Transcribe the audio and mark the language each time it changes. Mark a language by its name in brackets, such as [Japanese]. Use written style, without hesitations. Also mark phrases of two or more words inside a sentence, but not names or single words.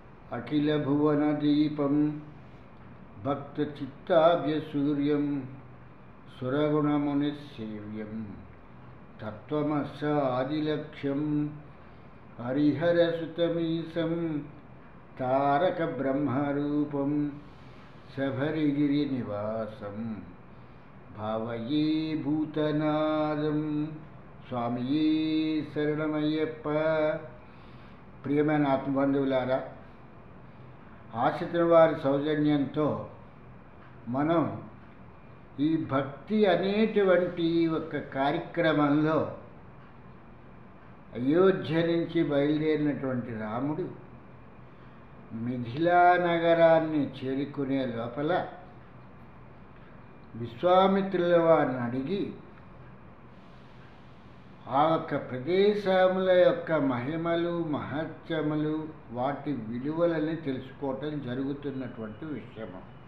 [Sanskrit] अखिलभुवनदीपं भक्तचित्ताभ्यसूर्यं सुरगुणमुनिसेव्यं तत्त्वमस्यादिलक्ष्यं हरिहरसुतमीशं तारकब्रह्मरूपं शबरिगिरिनिवासं भावये भूतनादं स्वामिये शरणमయ్యప్ప। [Telugu] ప్రియమైన ఆత్మబంధువులారా, ఆశ్రితుల వారి సౌజన్యంతో మనం ఈ భక్తి అనేటువంటి ఒక కార్యక్రమంలో అయోధ్య నుంచి బయలుదేరినటువంటి రాముడు మిథిలా నగరాన్ని చేరుకునే లోపల విశ్వామిత్రుల వారిని అడిగి ఆ యొక్క ప్రదేశముల యొక్క మహిమలు మహత్యములు వాటి విలువలని తెలుసుకోవటం జరుగుతున్నటువంటి విషయము.